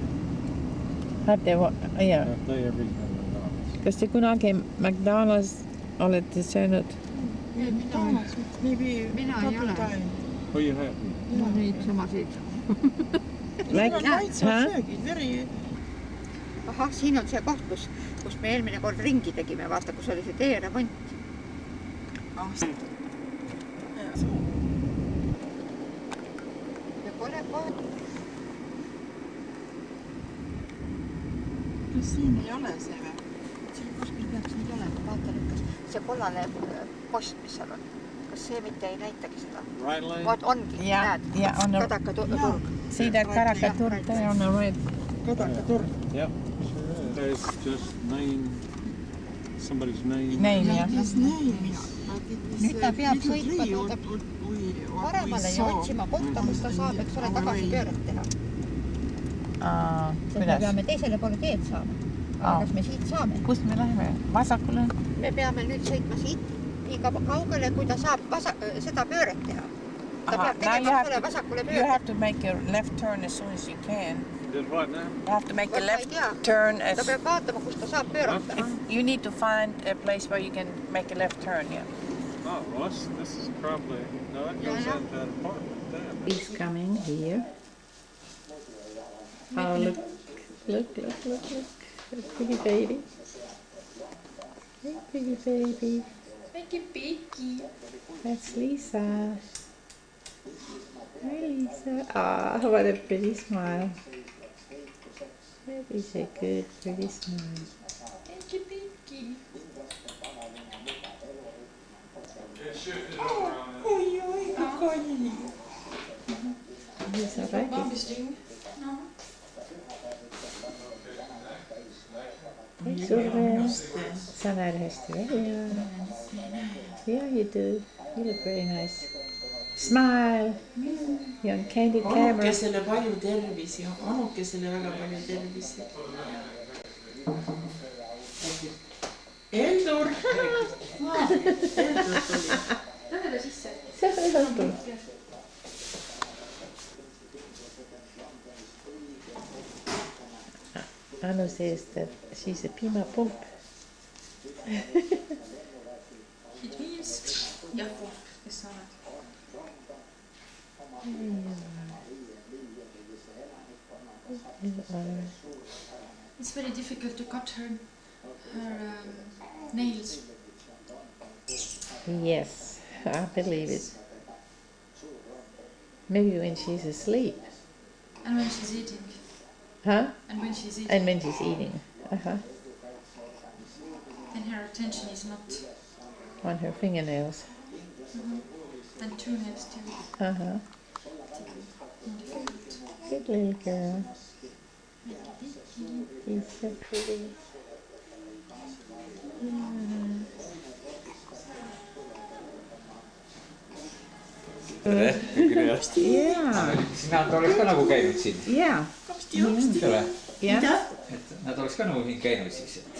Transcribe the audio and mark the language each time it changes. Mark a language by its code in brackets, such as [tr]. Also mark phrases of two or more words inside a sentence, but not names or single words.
[en] Have they, yeah. Have they ever redone McDonald's? [et] Kas te kunagi McDonald's olete söönud? [en] Maybe [et] Mina ei ole. [en] Well, you have. [et] Neid samasid. Need on maitsvad söögid, veri. ahah, siin on see koht, kus me eelmine kord ringi tegime, vaata, kus oli see teeremont. Ja pole koht. Kas siin ei ole see või? Siin kuskil peaks nüüd olema, vaata nüüd, kas see kollane post, mis seal on. Kas see mitte ei näitagi seda? [en] Right lane? [et] Vaat ongi, näed, Kadakaturg. [en] See that Kadakaturg there on the red. Kadakaturg. Yep. There's just somebody's name. Name, [et] jah. Nüüd ta peab sõitma paremale ja otsima kohta, kus ta saab, eks ole, tagasi pööret teha. Sest me peame teisele poole teed saama. Aga kas me siit saame? Kust me läheme? Vasakule? Me peame nüüd sõitma siit nii kaugele, kui ta saab seda pööret teha. Ta peab tegema selle vasakule pööret. [en] You have to make a left turn as soon as you can. Just what now? You have to make a left turn as... [et] Ta peab vaatama, kus ta saab pöörata. [en] You need to find a place where you can make a left turn, yeah. Oh, well, this is probably... No, it goes out that apartment there. He's coming here. Oh, look. Pretty baby. Hey, pretty baby. [et] Väike Peki. [en] That's Lisa. Hi, Lisa. Ah, what a pretty smile. That is a good, pretty smile. [et] Väike Peki. Oi, kui kalli. Lisa räägib. [en] Bambisting. No. Hey, Surve. [et] Sa näed hästi välja. [en] Yeah, you do. You look very nice. Smile. You're on candid camera. [et] Anukesele palju tervisi. Anukesele väga palju tervisi. Eldur! Eldur tuli. Lähe ta sisse. See on Eldur. [en] Anu says that she's a piimapump. It means Jakob, [et] kes sa oled. [en] It's very difficult to cut her nails. Yes, I believe it. Maybe when she's asleep. And when she's eating. Huh? And when she's eating. And when she's eating. Uh-huh. Then her attention is not. On her fingernails. And two nails too. Uh-huh. Good little girl. She's so pretty. [et] Tere, küll hästi. Jaa. Sina oleks ka nagu käinud siin? Jaa. Tule. Jah. Et nad oleks ka nagu siin käinud siis, et...